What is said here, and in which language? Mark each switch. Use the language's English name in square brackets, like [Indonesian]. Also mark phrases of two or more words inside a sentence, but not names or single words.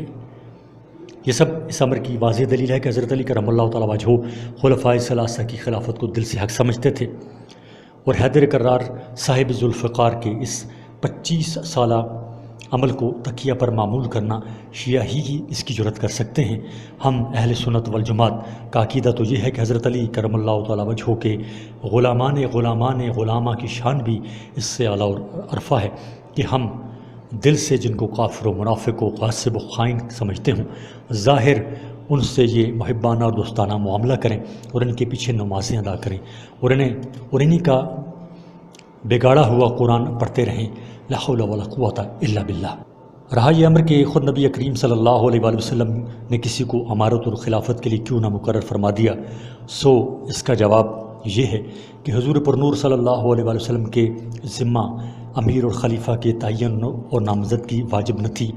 [Urdu] یہ سب اس امر کی واضح دلیل ہے کہ حضرت علی [Arabic] کرم اللہ تعالیٰ وجہہ [Urdu] خلفائے ثلاثہ کی خلافت کو دل سے حق سمجھتے تھے، اور حیدر کرار صاحب ذوالفقار کے اس 25 سالہ عمل کو تکیہ پر معمول کرنا شیعہ ہی اس کی جرات کر سکتے ہیں۔ ہم اہل سنت والجماعت کا عقیدہ تو یہ ہے کہ حضرت علی [Arabic] کرم اللہ تعالیٰ وجہہ [Urdu] کے غلامہ کی شان بھی اس سے اعلیٰ اور عرفہ ہے کہ ہم دل سے جن کو کافر و منافق و غاصب و خائن سمجھتے ہوں، ظاہر ان سے یہ محبانہ اور دوستانہ معاملہ کریں اور ان کے پیچھے نمازیں ادا کریں اور انہیں کا بگاڑا ہوا قرآن پڑھتے رہیں، [Arabic] لا حول ولا قوت الا باللہ۔ [Urdu] رہا یہ امر کہ خود نبی کریم [Arabic] صلی اللہ علیہ وآلہ وسلم [Urdu] نے کسی کو امارت اور خلافت کے لیے کیوں نہ مقرر فرما دیا، سو اس کا جواب یہ ہے کہ حضور پرنور [Arabic] صلی اللہ علیہ وآلہ وسلم [Urdu] کے ذمہ امیر اور خلیفہ کے تعین اور نامزدگی واجب نہ تھی۔